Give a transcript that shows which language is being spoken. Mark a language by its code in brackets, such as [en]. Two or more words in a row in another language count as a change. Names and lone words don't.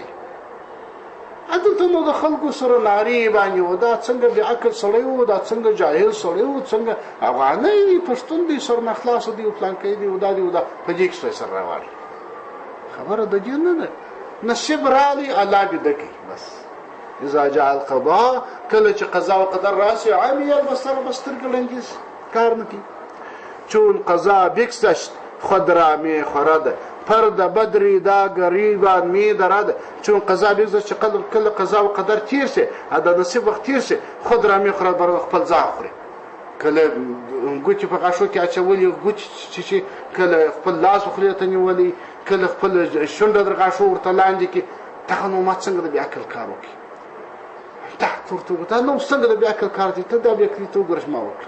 [ps] دلته نو د خلکو سره نارې باندې و، دا څنګه بې عقل سړی و، دا څنګه جاهل سړی و، څنګه افغانۍ دی، پښتون دی، سرناخلاصه دی، فلانکی دی، دا دی، دا په دې کې سره راوړي. خبره د دې نه ده، نصیب رالی الله بیده کوي. [ar] بس اذا جاء القضاء، [ps] کله چې قضا او قدر راشي، [ar] عمی البصر، [ps] بس سترګې ړندې شي، کار نه کوي. [fa] چون قضا بگذشت خود را می خورد، پرد بدری دا گریبان می درد. چون قضا بگذشت، [ps] چې کله قضا او قدر تیر شي، د نصیب وخت تیر شي، [fa] خود را می خورد، [ps] بر خپل ځان خوري. کله ګوتې په غاښو کې اچولي، ګوتې چې کله خپل لاس خولې ته نیولي، کله خپل شونډه در غاښو ورته لاندې کړي، دغه نو ما څنګه د بې عقل کار وکړي، ورته دا نو څنګه د بې عقل کار دی، ته دا بې عقلي ته وګوره چې ما وکړه.